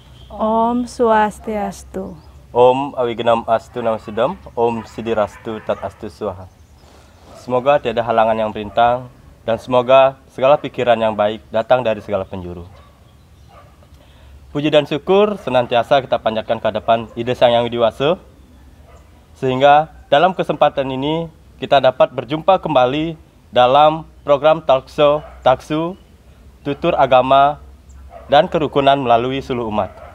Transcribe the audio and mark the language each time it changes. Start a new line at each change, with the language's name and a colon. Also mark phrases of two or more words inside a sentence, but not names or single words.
Sanskrit: ॐ स्वस्त्यस्तु. ॐ अविघ्नमस्तु नमः सिद्धम्, ॐ सिद्धिरस्तु तदस्तु स्वाहा.
Indonesian: Semoga tiada halangan yang merintang, dan semoga segala pikiran yang baik datang dari segala penjuru. Puji dan syukur senantiasa kita panjatkan ke hadapan Ide Sang Yang Widiwasa, sehingga dalam kesempatan ini kita dapat berjumpa kembali dalam program talkshow Taksu, Tutur Agama dan Kerukunan melalui Suluh Umat.